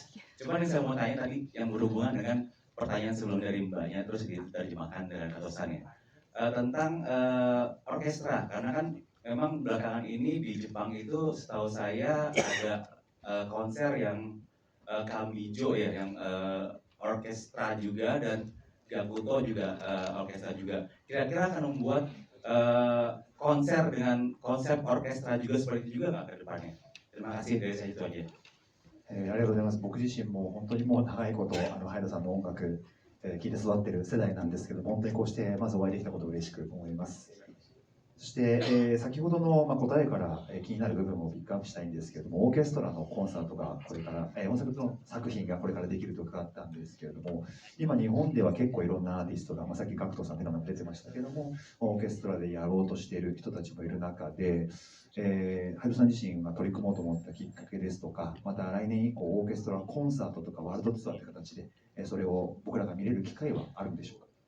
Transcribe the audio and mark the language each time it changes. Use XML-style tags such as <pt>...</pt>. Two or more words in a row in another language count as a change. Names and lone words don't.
<id>Cuman yang saya mau tanya tadi yang berhubungan dengan pertanyaan sebelum dari mbaknya terus diterjemahkan dengan Kato-san ya, tentang orkestra, karena kan memang belakangan ini di Jepang itu setahu saya ada konser yang Kamijo ya, yang orkestra juga, dan Gakuto juga orkestra juga. Kira-kira akan membuat konser dengan konsep orkestra juga seperti itu juga nggak ke depannya? Terima kasih, dari saya itu aja.</id> <ja>ありがとうございます。僕自身も本当にもう長いことハイドさんの音楽聴いて育ってる世代なんですけども、本当にこうしてまずお会いできたことを嬉しく思います。そして、先ほどの、答えから、気になる部分をピックアップしたいんですけれども、オーケストラのコンサートがこれから、音楽の作品がこれからできると伺ったんですけれども、今日本では結構いろんなアーティストが、さっきガクトさんの名前出てましたけども、オーケストラでやろうとしている人たちもいる中で、ハイドさん自身が取り組もうと思ったきっかけですとか、また来年以降オーケストラコンサートとかワールドツアーという形で、それを僕らが見れる機会はあるんでしょうか？</ja>